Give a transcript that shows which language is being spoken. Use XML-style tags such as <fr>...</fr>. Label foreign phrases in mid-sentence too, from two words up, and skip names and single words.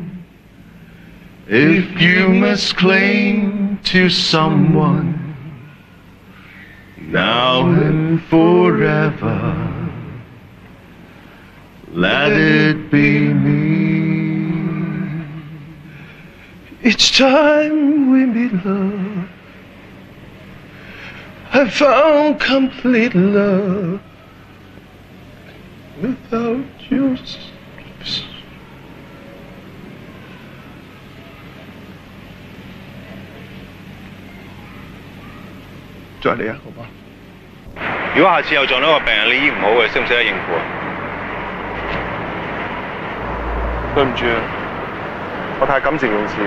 <en>If you must cling to someone, now and forever, let it be me. Each time we meet love, I found complete love without you.</en> <yue>再嚟啊，好嗎？如果下次又撞到個病人，你醫唔好嘅，識唔識得應付啊？對唔住啊，我太感情用事。</yue>